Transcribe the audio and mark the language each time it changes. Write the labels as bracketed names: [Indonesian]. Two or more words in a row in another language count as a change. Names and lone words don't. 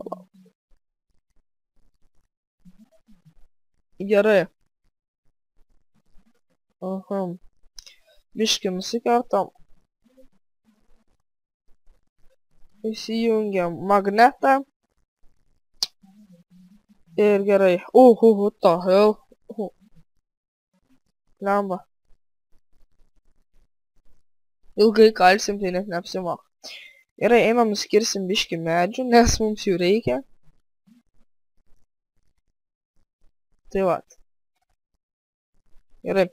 [Lithuanian] Gerai. Biškį nusikertam. Įsijungiam magnetą. Ir gerai. [English] What the hell? [Lithuanian] Lemba. Ilgai kalsim, tai net neapsimoka. Gerai, einam nuskirsim biškį medžių, nes mums jų reikia. Tai vat. Gerai.